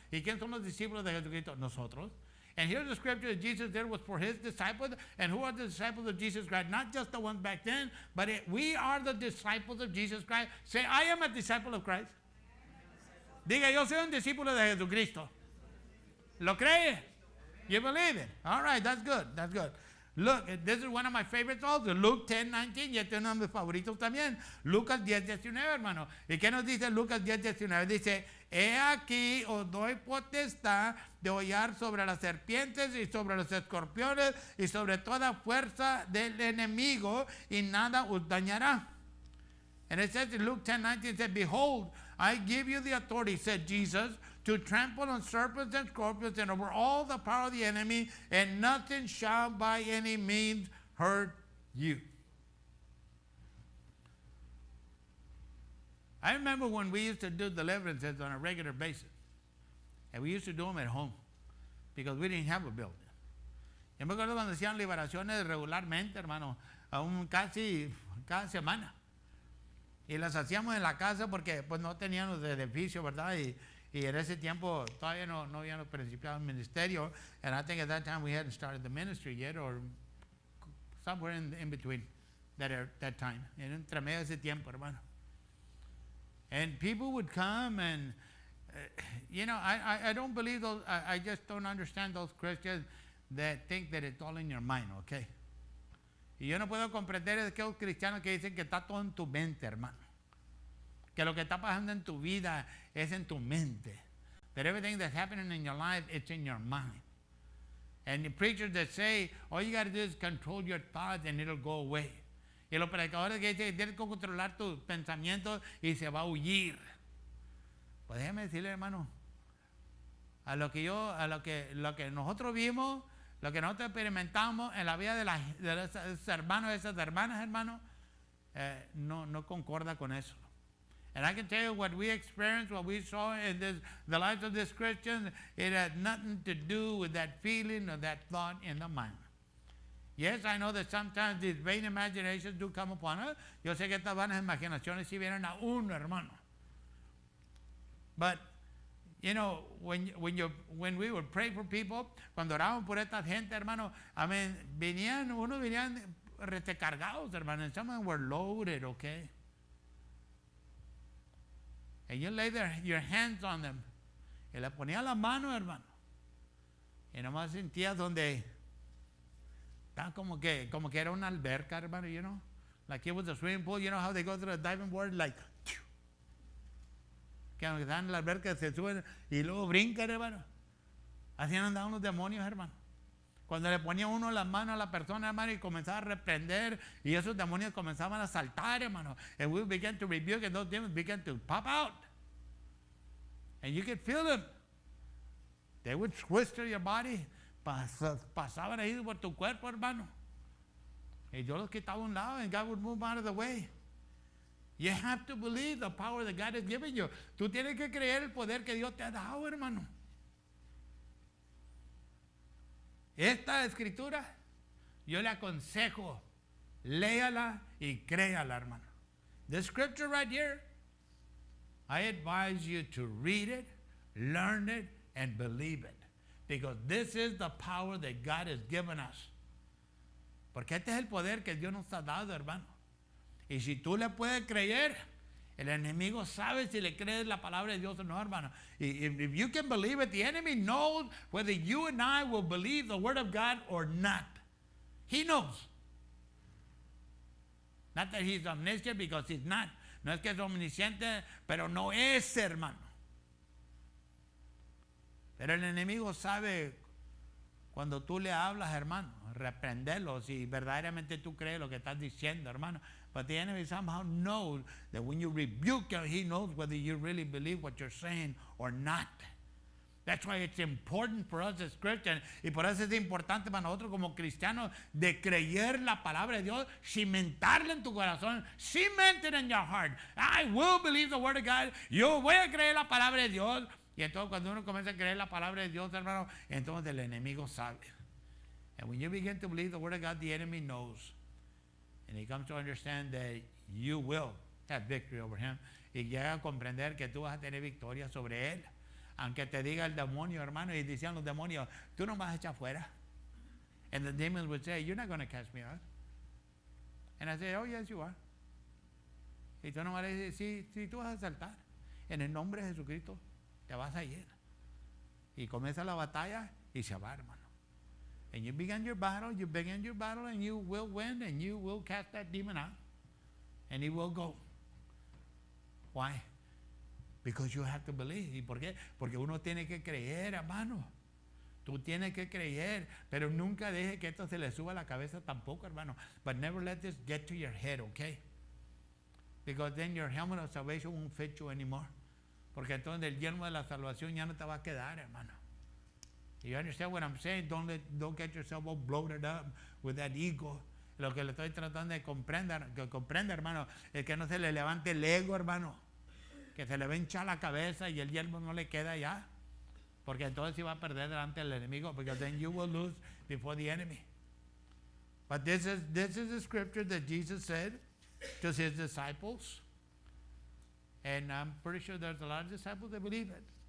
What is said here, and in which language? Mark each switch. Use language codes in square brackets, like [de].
[es] ¿Y quién son los discípulos de Jesucristo? Nosotros. [en] And here's the scripture that Jesus did was for his disciples. And who are the disciples of Jesus Christ? Not just the ones back then, but we are the disciples of Jesus Christ. Say, I am a disciple of Christ. [es] Diga, yo soy un discípulo de Jesucristo. ¿Lo cree? [en] You believe it? All right, that's good. That's good. Look, this is one of my favorites also. Luke 10:19. [es] Y este es uno de mis favoritos también. Lucas 10:19, hermano. ¿Y qué nos dice Lucas 10:19? Dice, he aquí os doy potestad de hollar sobre las serpientes y sobre los escorpiones y sobre toda fuerza del enemigo y nada os dañará. [en] And it says in Luke 10:19, it said, behold, I give you the authority, said Jesus, to trample on serpents and scorpions and over all the power of the enemy, and nothing shall by any means hurt you. I remember when we used to do deliverances on a regular basis. And we used to do them at home because we didn't have a building. [es] Yo me acuerdo cuando hacían liberaciones regularmente, hermano, casi cada semana. Y las hacíamos en la casa porque pues no teníamos edificio, ¿verdad? Y en ese tiempo todavía no habíamos principiado el ministerio. [en] And I think at that time we hadn't started the ministry yet, or somewhere in between that time. [es] En entre medio de ese tiempo, hermano. [en] And people would come and you know, I don't believe those, I just don't understand those Christians that think that it's all in your mind, okay? [es] Y yo no puedo comprender aquellos cristianos que dicen que está todo en tu mente, hermano. Que lo que está pasando en tu vida es en tu mente. [en] That everything that's happening in your life, it's in your mind. And the preachers that say, all you got to do is control your thoughts and it'll go away. [es] Y los predicadores que dicen que tienes que controlar tus pensamientos y se va a huir. Pues déjeme decirle, hermano, lo que nosotros vimos, lo que nosotros experimentamos en la vida de esos hermanos, de esas hermanas, hermano, no concorda con eso. [en] And I can tell you what we experienced, what we saw in the lives of this Christian, it had nothing to do with that feeling or that thought in the mind. Yes, I know that sometimes these vain imaginations do come upon us. [es] Yo sé que estas vanas imaginaciones sí vienen a uno, hermano. [en] But, you know, when we would pray for people, [es] cuando oramos por esta gente, hermano, [en] I mean, [es] unos venían recargados, hermano, [en] and some of them were loaded, okay? And you lay your hands on them. [es] Y le ponía la mano, hermano. Y nomás sentía donde estaba como que era una alberca, hermano, [en] you know? Like it was a swimming pool. You know how they go to the diving board? [es] Like, que aunque están en la alberca se suben y luego brincan, hermano. Así andaban los demonios, hermano. Cuando le ponía uno las manos a la persona, hermano, y comenzaba a reprender, y esos demonios comenzaban a saltar, hermano. [en] And we began to rebuke, and those demons began to pop out. And you could feel them. They would twist through your body. [es] Pasaban ahí por tu cuerpo, hermano. Y yo los quitaba a un lado, [en] and God would move out of the way. You have to believe the power that God has given you. [es] Tú tienes que creer el poder que Dios te ha dado, hermano. Esta escritura, yo le aconsejo, léala y créala, hermano. [en] The scripture right here, I advise you to read it, learn it, and believe it. Because this is the power that God has given us. [es] Porque este es el poder que Dios nos ha dado, hermano. Y si tú le puedes creer, el enemigo sabe si le crees la palabra de Dios o no, hermano. [en] If you can believe it, the enemy knows whether you and I will believe the word of God or not. He knows. Not that he's omniscient, because he's not. [es] No es que es omnisciente, pero no es, hermano. Pero el enemigo sabe cuando tú le hablas, hermano, reprenderlo si verdaderamente tú crees lo que estás diciendo, hermano. [en] But the enemy somehow knows that when you rebuke him, he knows whether you really believe what you're saying or not. That's why it's important for us as Christians, [es] y por eso es importante para nosotros como cristianos de creer la palabra de Dios, cimentarla en tu corazón, [en] cement it in your heart. I will believe the word of God. [es] Yo voy a creer la palabra de Dios. Y entonces cuando uno comienza a creer la palabra de Dios, hermano, entonces el enemigo sabe. [en] And when you begin to believe the word of God, the enemy knows. And he comes to understand that you will have victory over him. [es] Y llega a comprender que tú vas a tener victoria sobre él. Aunque te diga el demonio, hermano, y decían los demonios, tú no vas a echar fuera. [en] And the demons would say, you're not going to cast me out. And I say, oh, yes, you are. [es] Y tú no vas a decir, sí, tú vas a saltar. En el nombre de Jesucristo, te vas a ir. Y comienza la batalla y se va, hermano. [en] And you begin your battle, and you will win, and you will cast that demon out. And he will go. Why? Because you have to believe. [es] ¿Y por qué? Porque uno tiene que creer, hermano. Tú tienes que creer, pero nunca deje que esto se le suba a la cabeza tampoco, hermano. [en] But never let this get to your head, okay? Because then your helmet of salvation won't fit you anymore. [es] Porque entonces el yelmo de la salvación ya no te va a quedar, hermano. [en] You understand what I'm saying? Don't get yourself all bloated up with that ego. [es] Lo que le estoy tratando de comprender, hermano, es que no se le levante el ego, hermano. Que se le va a hinchar la cabeza y el yelmo no le queda ya. Porque entonces sí va a perder delante del enemigo. [en] Because then you will lose before the enemy. But this is the scripture that Jesus said to his disciples. And I'm pretty sure there's a lot of disciples that believe it.